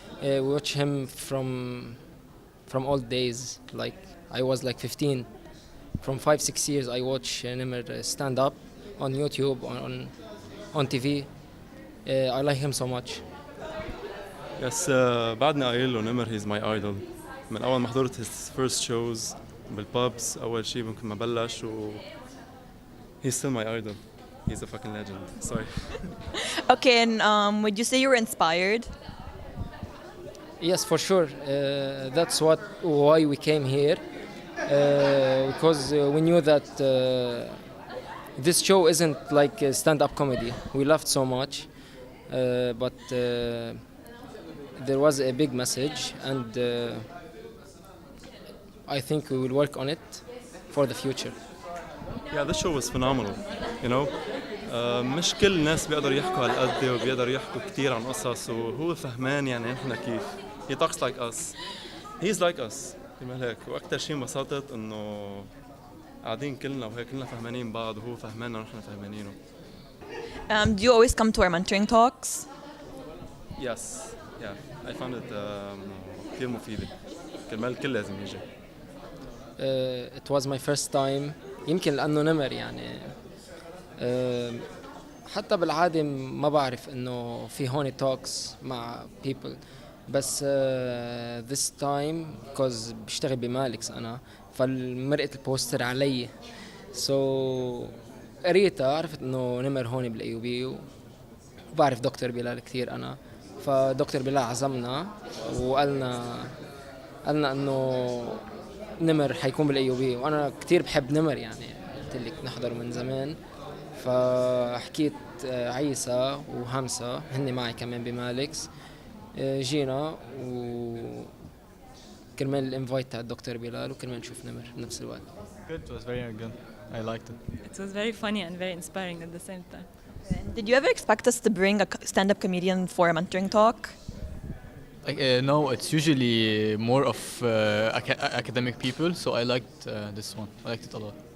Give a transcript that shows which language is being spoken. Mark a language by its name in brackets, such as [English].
[English] We watch him from old days. I was 15. From 5-6 years, I watch NEMR stand up on YouTube, on TV. I like him so much. Yes, [Arabic] بعدني قايل له [English] نمر he's my idol. [Arabic] من أول ما حضرت [English] his first shows [Arabic] بالبابس أول شيء ممكن ما بلش [English] he's still my idol. He's a fucking legend. Sorry. Okay, and would you say you were inspired? Yes, for sure. That's why we came here. Because we knew that this show isn't like a stand-up comedy. We laughed so much, but there was a big message, and I think we will work on it for the future. Yeah, this show was phenomenal. [Arabic] مش كل الناس بيقدروا يحكوا هالقد وبيقدروا يحكوا كتير عن قصص وهو فهمان نحن كيف. [English] He talks like us. He's like us. [Arabic] هيك واكثر شيء انبسطت انه قاعدين كلنا وهيك كلنا فهمانين بعض وهو فهمانا ونحن فهمانينه. [English] Do you always come to our mentoring talks? Yes, yeah, I found it [Arabic] كثير مفيدة. كرمال الكل لازم يجي. [English] It was my first time. [Arabic] يمكن لأنه نمر يعني. حتى بالعادة ما بعرف إنه في هون talks مع people. بس [English] this time because [Arabic] بشتغل بمالكس أنا فالمرقت البوستر علي. So قريتها عرفت إنه نمر هون بالأيوبي وبعرف دكتور بلال كثير أنا. فدكتور بلال عزمنا وقالنا إنه نمر حيكون بالايوبي وانا كتير بحب نمر يعني قلت لك نحضره من زمان فحكيت عيسى وهمسة هن معي كمان بمالكس جينا وكرمال الانفايت تاع الدكتور بلال وكرمال نشوف نمر بنفس الوقت. [English] Good, it was very good. I liked it. It was very funny and very inspiring at the same time. Did you ever expect us to bring a stand-up comedian for a mentoring talk? No, it's usually more of academic people, so I liked this one. I liked it a lot.